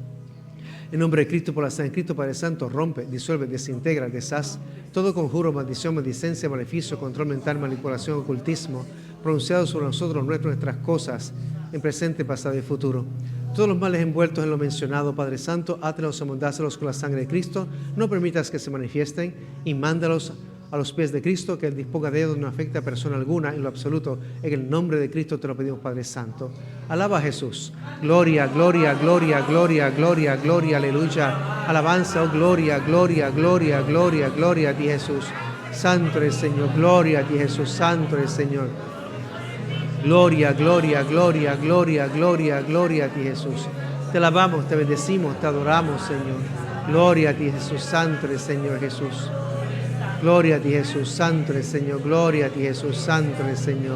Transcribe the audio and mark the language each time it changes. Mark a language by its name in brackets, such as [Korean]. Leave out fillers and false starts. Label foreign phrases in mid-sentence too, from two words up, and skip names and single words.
[Spanish] En nombre de Cristo, por la sangre de Cristo, Padre Santo, rompe, disuelve, desintegra, deshaz todo conjuro, maldición, maldicencia, maleficio, control mental, manipulación, ocultismo, pronunciado sobre nosotros, nuestras cosas en presente, pasado y futuro. Todos los males envueltos en lo mencionado, Padre Santo, átelos y amondácelos con la sangre de Cristo, no permitas que se manifiesten y mándalos a los pies de Cristo, que Él disponga de ellos, no afecte a persona alguna en lo absoluto. En el nombre de Cristo te lo pedimos, Padre Santo. Alaba a Jesús. Gloria, gloria, gloria, gloria, gloria, gloria, aleluya. Alabanza, oh gloria, gloria, gloria, gloria, gloria a ti, Jesús. Santo eres, Señor, gloria a ti, Jesús. Santo eres, Señor. Gloria, gloria, gloria, gloria, gloria, gloria a ti, Jesús. Te alabamos, te bendecimos, te adoramos, Señor. Gloria a ti, Jesús. Santo eres, Señor Jesús. Gloria a ti, Jesús, santo eres, Señor. Gloria a ti, Jesús, santo eres, Señor.